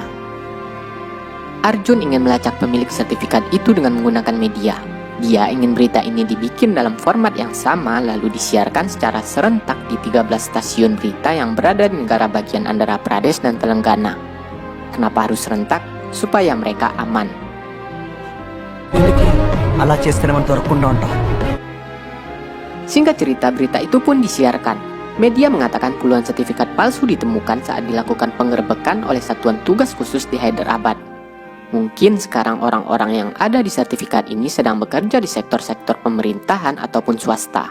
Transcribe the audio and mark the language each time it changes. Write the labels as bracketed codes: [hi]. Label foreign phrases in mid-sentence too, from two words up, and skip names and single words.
[id] Arjun ingin melacak pemilik sertifikat itu dengan menggunakan media. Dia ingin berita ini dibikin dalam format yang sama lalu disiarkan secara serentak di 13 stasiun berita yang berada di negara bagian Andhra Pradesh dan Telangana. Kenapa harus serentak? Supaya mereka aman. [te] ఎందుకు అలా చేస్తేనే మనం దొరకకుండా ఉంటాం. [id] Singkat cerita, berita itu pun disiarkan. Media mengatakan puluhan sertifikat palsu ditemukan saat dilakukan penggerbekan oleh satuan tugas khusus di Hyderabad. Mungkin sekarang orang-orang yang ada di sertifikat ini sedang bekerja di sektor-sektor pemerintahan ataupun swasta.